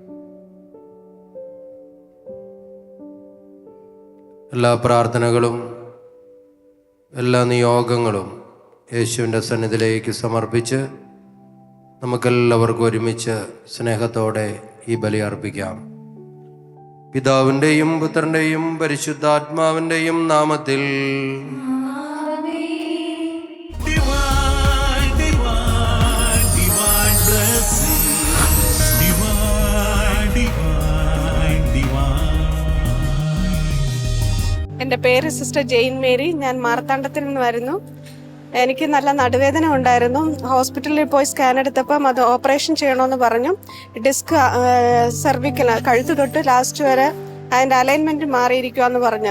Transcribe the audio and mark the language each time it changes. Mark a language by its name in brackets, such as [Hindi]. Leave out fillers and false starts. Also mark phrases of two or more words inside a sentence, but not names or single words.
[Malayalam] എല്ലാ പ്രാർത്ഥനകളും എല്ലാ നിയോഗങ്ങളും യേശുവിൻ്റെ സന്നിധിയിലേക്ക് സമർപ്പിച്ച് നമുക്കെല്ലാവർക്കും ഒരുമിച്ച് സ്നേഹത്തോടെ ഈ ബലി അർപ്പിക്കാം. പിതാവിൻ്റെയും പുത്രൻ്റെയും പരിശുദ്ധാത്മാവിൻ്റെയും നാമത്തിൽ. [English] Divine, divine, divine blessing. Divine, divine, divine. [Malayalam] എൻ്റെ പേര് സിസ്റ്റർ ജെയിൻ മേരി. ഞാൻ മാർത്താണ്ഡത്തിൽ നിന്ന് വരുന്നു. എനിക്ക് നല്ല നടുവേദന ഉണ്ടായിരുന്നു. ഹോസ്പിറ്റലിൽ പോയി സ്കാൻ എടുത്തപ്പം അത് ഓപ്പറേഷൻ ചെയ്യണമെന്ന് പറഞ്ഞു. [English] disc cervical [Malayalam] കഴുത്ത് തൊട്ട് ലാസ്റ്റ് വരെ അതിൻ്റെ അലൈൻമെൻറ്റ് മാറിയിരിക്കുമെന്ന് പറഞ്ഞു.